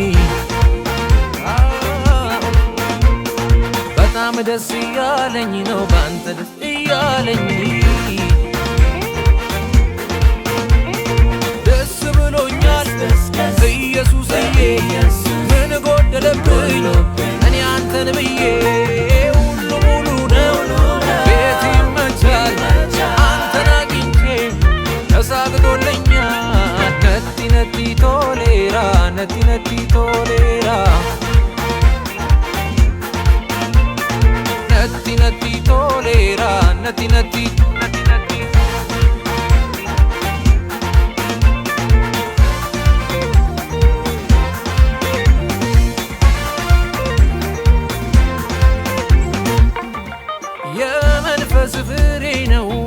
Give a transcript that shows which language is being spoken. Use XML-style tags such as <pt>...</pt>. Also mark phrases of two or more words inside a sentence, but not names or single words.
<am>በጣም ደስ እያለኝ ነው ባንተ ደስ እያለኝ ደስ ብሎኛል ኢየሱስዬ ምን ጎደለብኝ እኔ አንተን ብዬ ሁሉ ሙሉ ነው ቤት ይመቻል አንተን አግኝቼ</am> <om>ተሳግቶልኛል natti natti tolera natti natti tolera natti natti tolera natti natti</om> <am>የመንፈስ ፍሬ ነው</am>